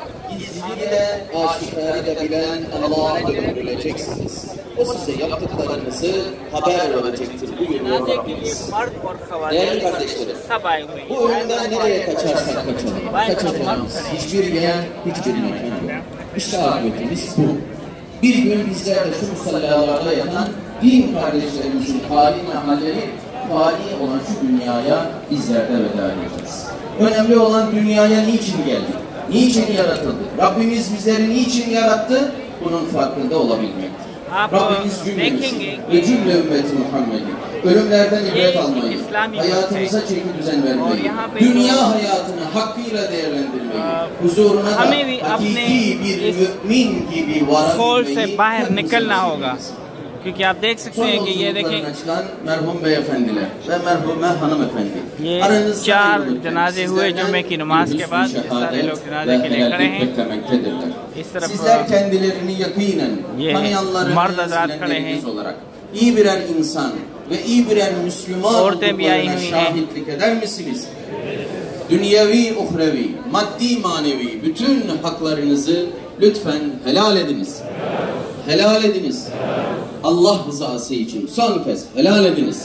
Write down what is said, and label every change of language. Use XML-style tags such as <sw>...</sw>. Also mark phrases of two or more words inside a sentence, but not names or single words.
<ur>جنازے کے لیے مرد اور خواتین سب آئے ہوئے ہیں.</ur> <tr>Bir gün bizler de şu musallalarda yatan din kardeşlerimizin haline halleri fani olan şu dünyaya bizler de veda edeceğiz. Önemli olan dünyaya niçin geldik? Niçin yaratıldık? Rabbimiz bizleri niçin yarattı? Bunun farkında olabilmektir. Rabbimiz cümlemizi ve cümle ümmeti Muhammed'i ölümlerden ibret almayı, hayatımıza çeki düzen vermeyi, dünya hayatını hakkıyla değerlendirmeyi, huzuruna da hakiki bir mümin gibi</tr> <ur>خول سے باہر نکلنا ہوگا. کیونکہ آپ دیکھ سکتے ہیں کہ یہ دیکھیں،</ur> <tr>merhum beyefendiler ve merhume hanımefendi.</tr> <ur>یہ 4 جنازے ہوئے جمعے کی نماز کے بعد. سارے لوگ جنازے کے لیے کھڑے ہیں. اس طرف</ur> <tr>Sizler kendilerini yakinen tanıyanların</tr> <ur>مرد حضرات کھڑے ہیں،</ur> <tr>olarak iyi birer insan ve iyi birer Müslüman olduklarına şahitlik eder misiniz? Dünyevi, uhrevi, maddi, manevi bütün haklarınızı lütfen helal ediniz. Helal ediniz. Allah rızası için son kez helal ediniz.</tr>